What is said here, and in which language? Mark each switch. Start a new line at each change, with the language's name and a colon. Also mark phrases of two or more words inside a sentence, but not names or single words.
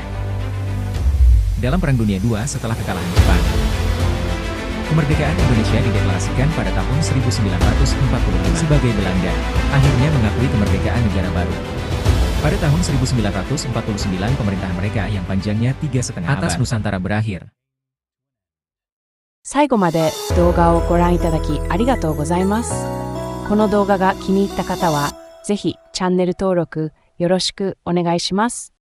Indonesian: Dalam Perang Dunia II setelah kekalahan Jepang, kemerdekaan Indonesia dideklarasikan pada tahun 1945 sebagai Belanda akhirnya mengakui kemerdekaan negara baru. Pada tahun 1949 pemerintahan mereka yang panjangnya 3,5 abad atas Nusantara berakhir.
Japanese: 最後まで動画をご覧いただきありがとうございます。この動画が気に入った方は、ぜひチャンネル登録よろしくお願いします。